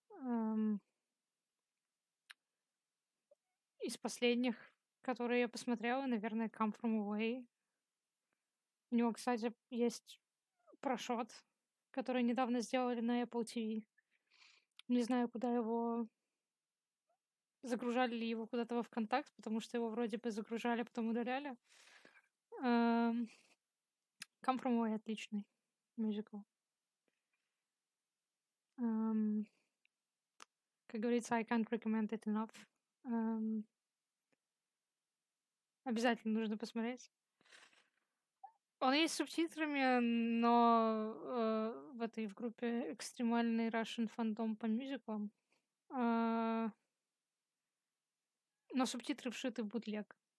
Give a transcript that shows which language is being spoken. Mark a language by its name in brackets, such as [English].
[Russian] Ам, Из последних, которые я посмотрела, наверное, Come From Away. У него, кстати, есть прошот, который недавно сделали на Apple TV. Не знаю, куда его загружали ли его куда-то во ВКонтакт, потому что его вроде бы загружали, потом удаляли. Ам, Come From Away отличный мюзикл. Ам, Как говорится, [English] I can't recommend it enough. [Russian] Ам, Обязательно нужно посмотреть. Он есть с субтитрами, но в этой в группе экстремальный Russian фандом по мюзиклам. А, но субтитры вшиты в бутлег.